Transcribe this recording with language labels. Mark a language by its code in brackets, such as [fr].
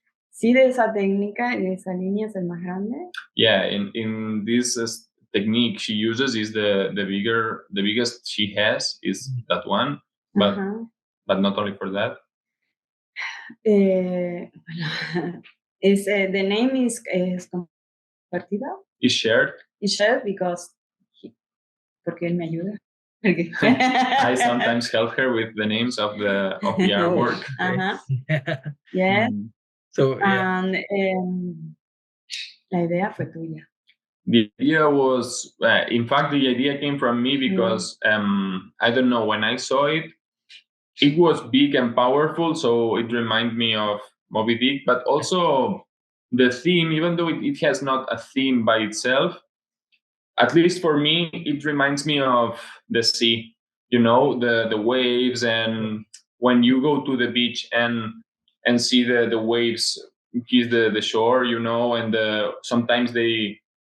[es] Sí, de esa técnica y de esa línea es el más grande. [en] Yeah, in this technique she uses is the biggest she has is that one, but not only for that. The name is compartida. Is shared. It's shared because [es] porque él me ayuda. [en] I sometimes help her with the names of the artwork. Yeah. So [es] and la idea fue tuya. [en] The idea was, in fact, the idea came from me because I don't know, when I saw it, it was big and powerful, so it reminded me of Moby-Dick, but also the theme, even though it has not a theme by itself, at least for me, it reminds me of the sea, the waves, and when you go to the beach and see the waves kiss the shore, and sometimes they